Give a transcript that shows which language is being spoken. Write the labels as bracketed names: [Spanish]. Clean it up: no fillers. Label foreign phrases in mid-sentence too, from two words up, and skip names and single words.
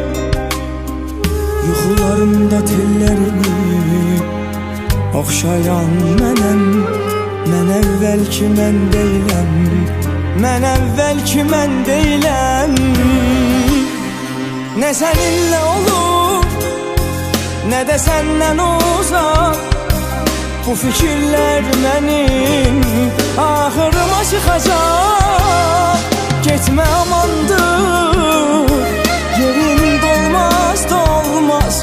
[Azerbaijani] Yuxularımda tellerimi oxşayan mənəm. Mən əvvəlki mən deyiləm, mən əvvəlki mən deyiləm. [Turkish] Ne seninle olur, ne de senden uzak. Bu fikirler benim ahırıma çıkacak. Gitme amandır, yerin dolmaz dolmaz.